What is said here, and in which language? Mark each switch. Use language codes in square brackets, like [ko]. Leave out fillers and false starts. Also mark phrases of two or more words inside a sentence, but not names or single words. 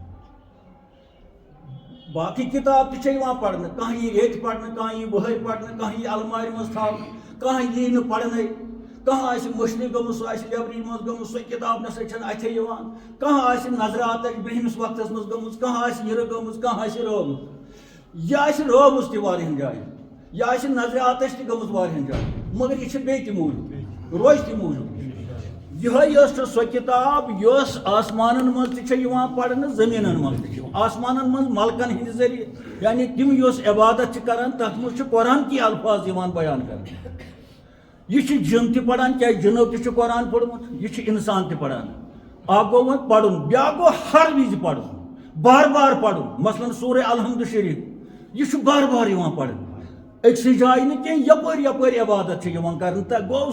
[ks] باقٕے کِتاب تہِ چھےٚ یِوان پرنہٕ کانٛہہ یی ریٚتۍ پرنہٕ کانٛہہ یی وٕہٕرۍ پرنہٕ کانٛہہ یی المارِ منٛز تھاونہٕ کانٛہہ یی نہٕ پرنَے کانٛہہ آسہِ مٔشنہِ گٔمٕژ سۄ آسہِ لیبرری منٛز گٔمٕژ سۄ کِتاب نسا چھنہٕ اَتھے یِوان کانٛہہ آسہِ نظراتٕچ برٛونٛہمِس وقتس منٛز گٔمٕژ کانٛہہ آسہِ یِرٕ گٔمٕژ کانٛہہ آسہِ رٲومٕژ یہِ آسہِ رٲومٕژ تہِ واریاہن جاین یہِ آسہِ نظراتٕچ تہِ گٔمٕژ واریاہن جاین مگر یہِ چھِ بیٚیہِ تہِ موٗجوٗد روزِ تہِ موٗجوٗد یِہے یۄس چھِ سۄ کِتاب یۄس آسمانن منٛز تہِ چھےٚ یِوان پرنہٕ زٔمیٖنن منٛز تہِ چھِ یِوان آسمانن منٛز ملکن ہٕنٛدِ ذٔریعہٕ یعنی تِم یۄس عبادت چھِ کران تتھ منٛز چھِ [ur] قرآن کی الفاظ [ks] یِوان بیان کرنہٕ یہ چھِ جِن تہِ پران کیازِ جِنو تہِ چھُ قرآن پوٚرمُت یہِ چھُ اِنسان تہِ پران اکھ گوٚو وۄنۍ پرُن بیاکھ گوٚو ہر وِزِ پرُن بار بار پرُن مثلاً سورہ الحمد شریف یہ چھُ بار بار یِوان پرنہٕ أکسٕے جایہِ نہٕ کینٛہہ یپٲرۍ یپٲرۍ عبادت چھِ یِوان کرنہٕ تہٕ گوٚو